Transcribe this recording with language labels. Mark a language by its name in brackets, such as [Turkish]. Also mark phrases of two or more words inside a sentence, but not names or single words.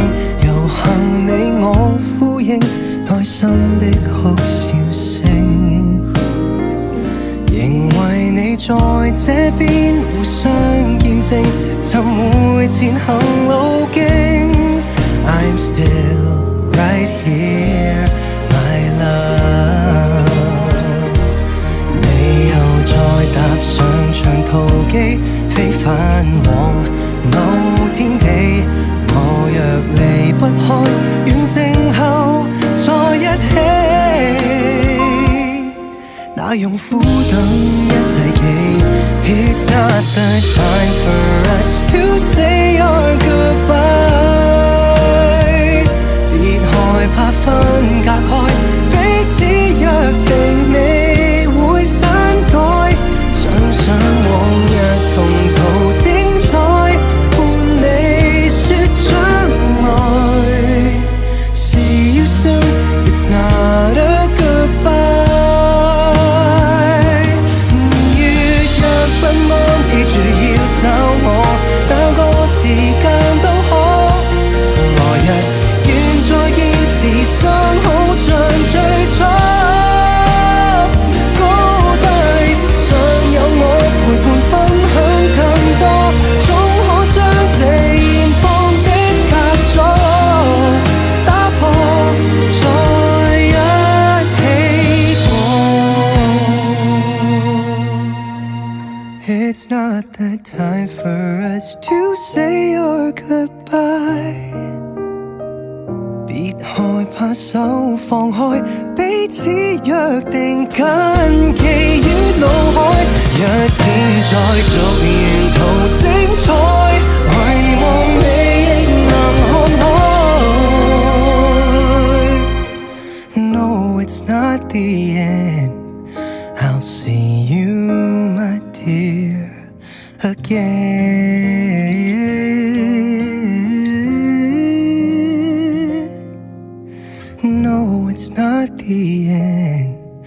[Cantonese] 遊行你我呼應，內心的哭笑聲，仍為你在這邊互相見證，尋回前行路徑。 [English] I'm still right here, my love。 [Cantonese] 你又再踏上長途機，飛返往某天地。我若離不開，遠征後再一起，那用苦等一世紀。 [English] It's not the time for us to say our goodbye。 [Cantonese] 別害怕分隔開，彼此約定未會刪改。想想往日同途精彩，伴你說將來。 [English] See you soon, it's not a goodbye。 [Cantonese] 記住要找我，哪個時間都可。來日願再見時，相好像最初。高低尚有我陪伴分享更多，總可將這現況的隔阻打破，再一起過。 [English] It's not the time for us to say our goodbye。 [Cantonese] 別害怕手放開，彼此約定緊記於腦海。一天再續沿途精彩，遺忘你亦能看開。 [English] No, it's not the end. I'll see you, my dear, again. No, it's not the end.